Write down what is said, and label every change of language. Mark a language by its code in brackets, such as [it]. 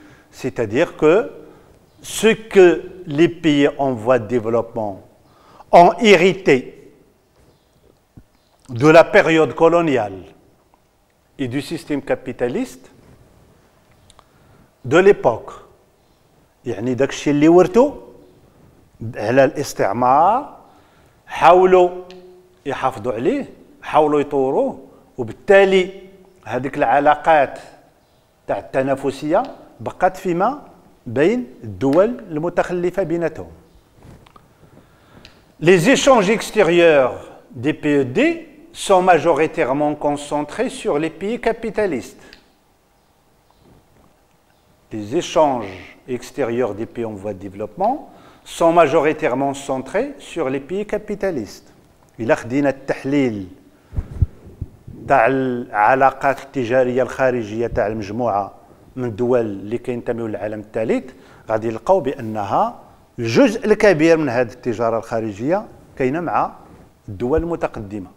[fr] C'est-à-dire que ce que les pays en voie de développement ont hérité de la période coloniale et du système capitaliste de l'époque. [ar] يعني داك الشيء اللي ورثوا على الاستعمار حاولوا يحافظوا عليه حاولوا يطوروه وبالتالي هذيك العلاقات تاع التنافسيه بقات فيما بين الدول المتخلفه بيناتهم. [fr] Les échanges extérieurs des PED sont majoritairement concentrés sur les pays capitalistes. Les échanges extérieurs des pays en voie de développement sont majoritairement centrés sur les pays capitalistes. [ar] إلا خدينا التحليل تاع العلاقات التجارية الخارجية تاع المجموعة من الدول اللي كينتميو للعالم الثالث غادي نلقاو بأنها الجزء الكبير من هذه التجارة الخارجية كاينة مع الدول المتقدمة.